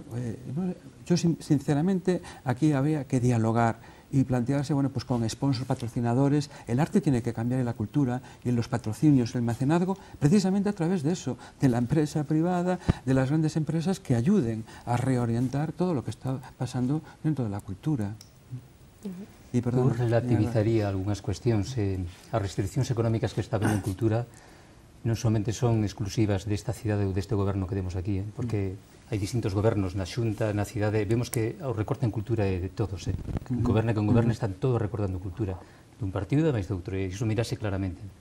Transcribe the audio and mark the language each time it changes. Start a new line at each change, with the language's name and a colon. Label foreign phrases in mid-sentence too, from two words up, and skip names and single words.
Spanish: Yo, sinceramente, aquí habría que dialogar y plantearse, bueno, pues con sponsors, patrocinadores. El arte tiene que cambiar en la cultura y en los patrocinios, el mecenazgo, precisamente a través de eso, de la empresa privada, de las grandes empresas que ayuden a reorientar todo lo que está pasando dentro de la cultura.
Galician: Eu relativizaría algunhas cuestións. As restriccións económicas que está habendo en cultura non somente son exclusivas desta cidade ou deste goberno que temos aquí, porque hai distintos gobernos na Xunta, na cidade, vemos que o recorte en cultura é de todos, goberna que goberna están todos recortando cultura, dun partido e máis de outro, e iso mirase claramente.